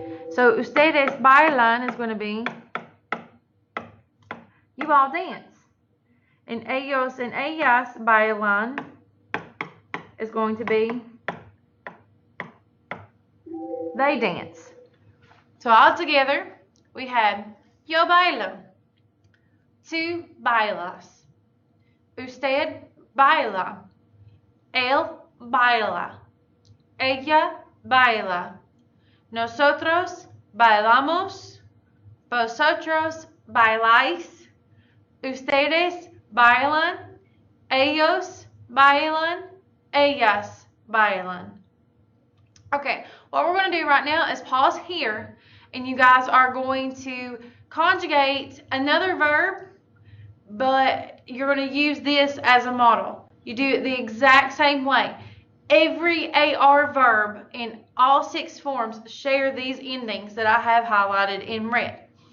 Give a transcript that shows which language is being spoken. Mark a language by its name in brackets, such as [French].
[English] So [Spanish] ustedes bailan [English] is going to be you all dance. And ellos and [Spanish] ellas bailan [English] is going to be they dance. So all together, we have [Spanish] yo bailo, tú bailas, usted baila, él baila, ella baila, nosotros bailamos, vosotros bailáis, ustedes bailan, ellos bailan, ellas bailan. [English] Okay, what we're going to do right now is pause here, and you guys are going to conjugate another verb, but you're going to use this as a model. You do it the exact same way. Every AR verb in all 6 forms share these endings that I have highlighted in red.